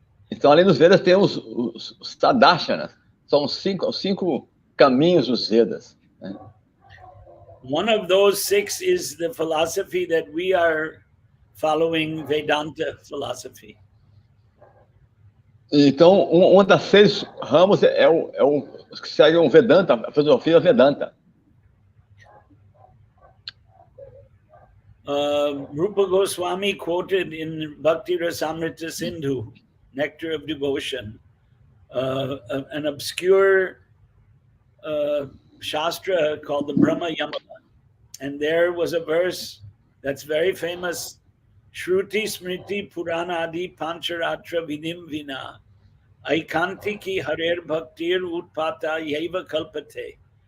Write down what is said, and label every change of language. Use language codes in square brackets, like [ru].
[pt] Então, além dos Vedas, tem os Sadarshana, são os cinco caminhos dos Vedas. Né? [en] One of those 6 is the philosophy that we are following, Vedanta philosophy. [pt] Então, uma das 6 ramos é os que seguem o Vedanta, a filosofia Vedanta. [en] Rupa Goswami quoted in Bhakti Rasamrita Sindhu, Nectar of Devotion, an obscure Shastra called the Brahma Yamala. And there was a verse that's very famous, [sa] Shruti Smriti Puranadi Pancharatra Vidim Vina, Aikantiki Harer Bhaktir Utpata Yeva Kalpate.